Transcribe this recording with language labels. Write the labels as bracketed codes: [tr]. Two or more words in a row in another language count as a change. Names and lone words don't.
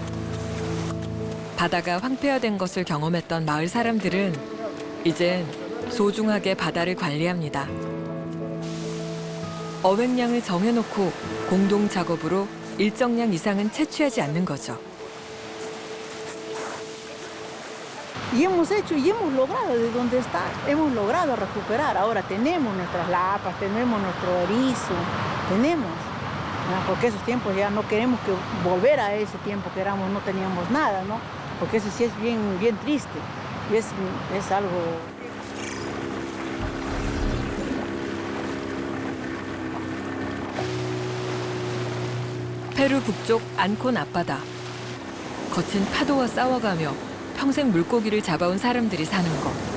[ko] 바다가 황폐화된 것을 경험했던 마을 사람들은 이젠 소중하게 바다를 관리합니다. 어획량을 정해놓고 공동 작업으로 일정량 이상은 채취하지 않는 거죠. [es] Y hemos hecho y hemos logrado de donde está, hemos logrado recuperar. Ahora tenemos nuestras lapas, tenemos nuestro erizo, tenemos, ¿no? Porque esos tiempos ya no queremos que volver a ese tiempo que éramos, no teníamos nada, ¿no? Porque eso sí es bien triste y es algo. [ko] 페루 북쪽 안콘 앞바다. 거친 파도와 싸워가며 평생 물고기를 잡아온 사람들이 사는 곳.